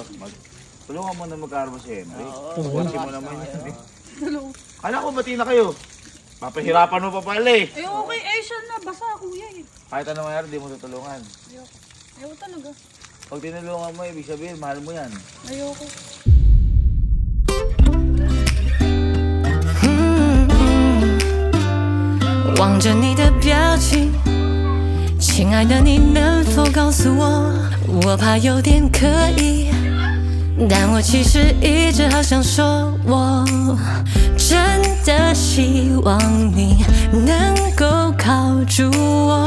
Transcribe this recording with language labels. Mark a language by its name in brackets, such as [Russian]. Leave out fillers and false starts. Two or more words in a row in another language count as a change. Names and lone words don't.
[Filipino] Tulungan mo na magkaroon si Henry. Kotse mo naman yan. Hello. Kala ko bati na kayo. Papahirapan mo pa pala eh. Eh, okay. Eh, siya na. Basa, kuya eh. Kahit anong mangyari, di mo tutulungan. Ayoko. Ayoko talaga. Pag tinulungan mo, ibig sabihin, mahal mo yan. Ayoko. [Chinese] 望着你的表情，亲爱的，你能否告诉我？我怕有点刻意，但我其实一直好想说，我真的希望你能够靠住我。